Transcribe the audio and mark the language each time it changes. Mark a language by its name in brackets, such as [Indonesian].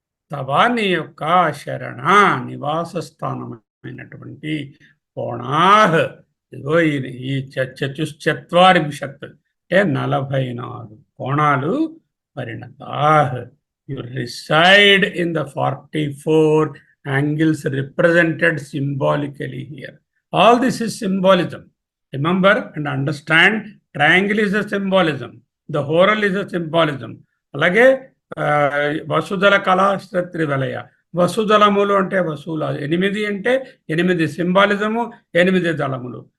[Telugu] తవాని యొక్క శరణ నివాస స్థానమైనటువంటి కోణాహ్, ఇదిగో ఈ చతుశ్చత్వారింశత్ అంటే 44 కోణాలు పరిణతాహ్. [English] You reside in the 44 angles represented symbolically here. All this is symbolism. Remember and understand, triangle is a symbolism. The whorl is a symbolism. [Telugu] అలాగే వసుదల కళాశ్రత్రివలయ, వసుదళములు అంటే వసుల 8 అంటే 8 సింబాలిజము, 8 దళములు.